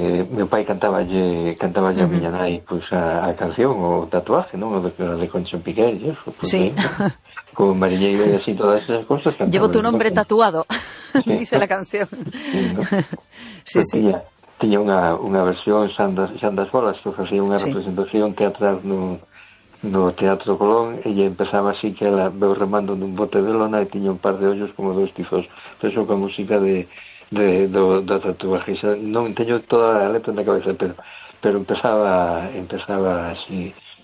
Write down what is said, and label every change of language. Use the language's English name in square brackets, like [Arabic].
[Galician] Meu pai cantaballe a miña nai pues, a canción, o tatuaje, ¿no? De Concha Piquer, pues, sí. Con mariñeiro e así, todas esas cosas. [Spanish] Llevo tu nombre tatuado, ¿sí? Dice la canción. Sí, ¿no? Sí. Pues, sí. [Galician] Tiña unha versión, Xandas Bolas, que facía unha representación teatral no Teatro Colón, e empezaba así que ela veu remando nun bote de lona e tiña un par de ollos como dos tifos. Eso con música do tatuaje, non teño toda a letra na cabeza, pero empezaba así.